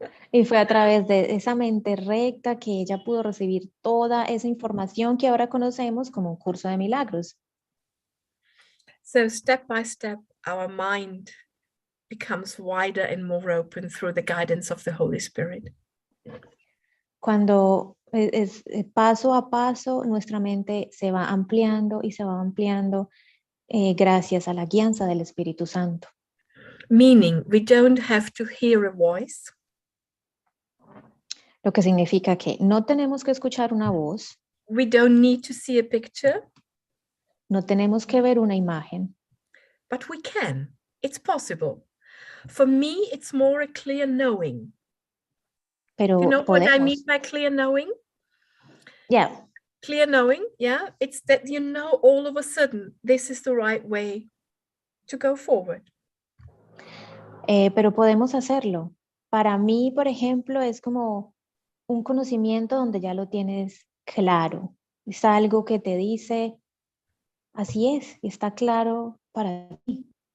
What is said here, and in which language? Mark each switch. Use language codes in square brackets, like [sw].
[es] Y fue a través de esa mente recta que ella pudo recibir toda esa información que ahora conocemos como un curso de milagros. [en] So step by step, our mind becomes wider and more open through the guidance of the Holy Spirit. [es] Cuando paso a paso, nuestra mente se va ampliando y se va ampliando gracias a la guianza del Espíritu Santo. [en] Meaning, we don't have to hear a voice. [es] Lo que significa que no tenemos que escuchar una voz. [en] We don't need to see a picture. [es] No tenemos que ver una imagen. [en] But we can. It's possible. For me, it's more a clear knowing. [es] Pero [en] you know [es] podemos. [en] What I mean by clear knowing? Yeah. Clear knowing, yeah. It's that you know all of a sudden this is the right way to go forward. [es] Pero podemos hacerlo. Para mí, por ejemplo, es como un conocimiento donde ya lo tienes claro. Es algo que te dice, así es, está claro para ti.